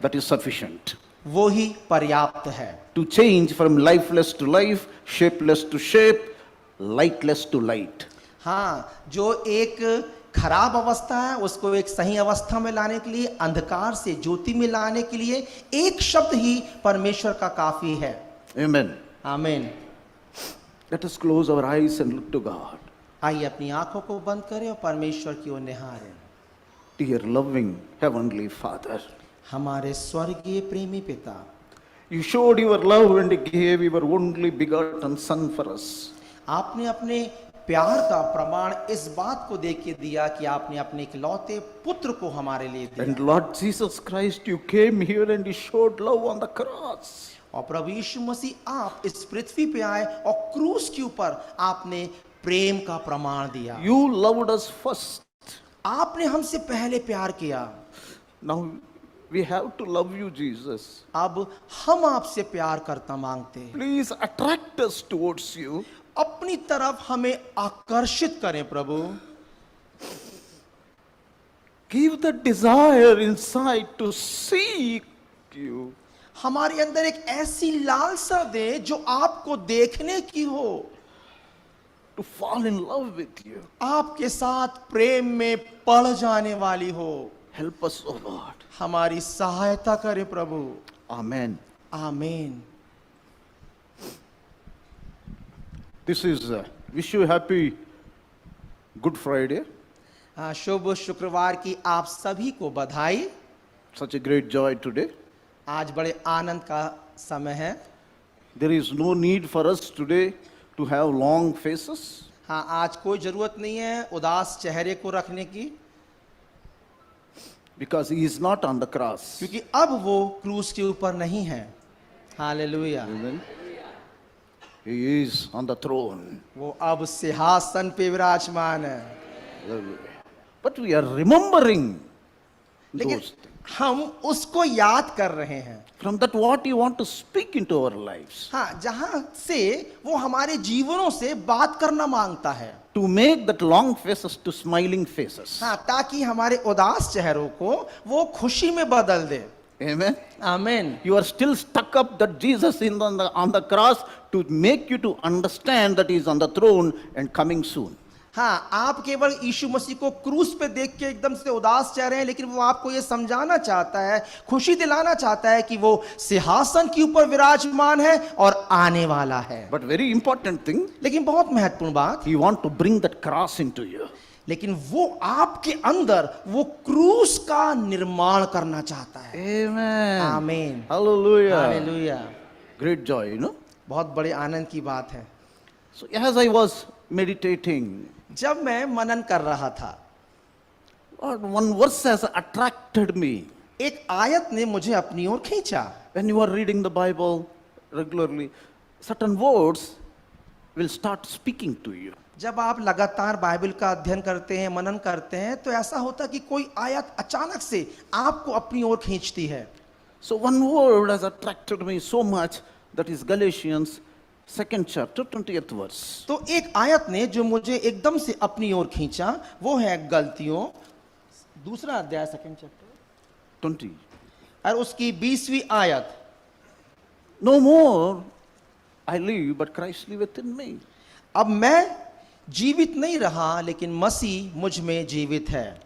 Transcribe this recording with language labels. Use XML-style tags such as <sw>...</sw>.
<en>That is sufficient.</en> <hi>वो ही पर्याप्त है।</hi> <en>To change from lifeless to life, shapeless to shape, lightless to light.</en> <hi>हाँ, जो एक खराब अवस्था है उसको एक सही अवस्था में लाने के लिए, अंधकार से ज्योति में लाने के लिए एक शब्द ही परमेश्वर का काफी है।</hi> <en>Amen.</en> <hi>आमीन।</hi> <en>Let us close our eyes and look to God.</en> <hi>आइए अपनी आंखों को बंद करें और परमेश्वर की ओर निहारें।</hi> <en>Dear loving Heavenly Father,</en> <hi>हमारे स्वर्गीय प्रेमी पिता,</hi> <en>You showed your love and gave your only begotten Son for us.</en> <hi>आपने अपने प्यार का प्रमाण इस बात को देख के दिया कि आपने अपने इकलौते पुत्र को हमारे लिए दिया।</hi> <en>And Lord Jesus Christ, you came here and you showed love on the cross.</en> <hi>और प्रभु यीशु मसीह आप इस पृथ्वी पे आए और क्रूस के ऊपर आपने प्रेम का प्रमाण दिया।</hi> <en>You loved us first.</en> <hi>आपने हमसे पहले प्यार किया।</hi> <en>Now We have to love you, Jesus.</en> <hi>अब हम आपसे प्यार करता मांगते हैं,</hi> <en>Please attract us towards you.</en> <hi>अपनी तरफ हमें आकर्षित करें प्रभु।</hi> <en>Give the desire inside to seek you.</en> <hi>हमारे अंदर एक ऐसी लालसा दे जो आपको देखने की हो,</hi> <en>To fall in love with you.</en> <hi>आपके साथ प्रेम में पड़ जाने वाली हो।</hi> <en>Help us, O Lord.</en> <hi>हमारी सहायता करे प्रभु।</hi> <en>Amen.</en> <hi>आमीन।</hi> <en>This is, wish you happy Good Friday.</en> <hi>शुभ शुक्रवार की आप सभी को बधाई।</hi> <en>Such a great joy today.</en> <hi>आज बड़े आनंद का समय है।</hi> <en>There is no need for us today to have long faces.</en> <hi>हाँ, आज कोई जरूरत नहीं है उदास चेहरे को रखने की,</hi> <en>Because he is not on the cross.</en> <hi>क्योंकि अब वो क्रूस के ऊपर नहीं है। Hallelujah.</hi> <en>Amen. He is on the throne.</en> <hi>वो अब सिंहासन पे विराजमान है।</hi> <en>Hallelujah. But we are remembering</en> <hi>लेकिन</hi> <en>those things.</en> <hi>हम उसको याद कर रहे हैं।</hi> <en>From that what you want to speak into our lives.</en> <hi>हाँ, जहां से वो हमारे जीवनों से बात करना मांगता है।</hi> <en>To make that long faces to smiling faces.</en> <hi>हाँ, ताकि हमारे उदास चेहरों को वो खुशी में बदल दे।</hi> <en>Amen.</en> <hi>आमीन।</hi> <en>You are still stuck up that Jesus is on the cross to make you to understand that he is on the throne and coming soon.</en> <hi>हाँ, आप केवल यीशु मसीह को क्रूस पे देख के एकदम से उदास चेह रहे हैं, लेकिन वो आपको ये समझाना चाहता है, खुशी दिलाना चाहता है कि वो सिंहासन के ऊपर विराजमान है और आने वाला है।</hi> <en>But very important thing,</en> <hi>लेकिन बहुत महत्वपूर्ण बात,</hi> <en>he want to bring that cross into you.</en> <hi>लेकिन वो आपके अंदर वो क्रूस का निर्माण करना चाहता है।</hi> <en>Amen.</en> <hi>आमीन।</hi> <en>Hallelujah.</en> <hi>Hallelujah.</hi> <en>Great joy, you know.</en> <hi>बहुत बड़े आनंद की बात है।</hi> <en>So as I was meditating,</en> <hi>जब मैं मनन कर रहा था,</hi> <en>Lord, one verse has attracted me.</en> <hi>एक आयत ने मुझे अपनी ओर खींचा।</hi> <en>When you are reading the Bible regularly, certain words will start speaking to you.</en> <hi>जब आप लगातार बाइबल का अध्ययन करते हैं, मनन करते हैं, तो ऐसा होता है कि कोई आयत अचानक से आपको अपनी ओर खींचती है।</hi> <en>So one word has attracted me so much, that is Galatians 2nd chapter 20th verse.</en> <hi>तो एक आयत ने जो मुझे एकदम से अपनी ओर खींचा, वो है गलतियों 2 अध्याय 2nd चैप्टर</hi> <en>20.</en> <hi>और उसकी 20वीं आयत।</hi> <en>No more I live, but Christ liveth in me.</en> <hi>अब मैं जीवित नहीं रहा, लेकिन मसीह मुझ में जीवित है।</hi>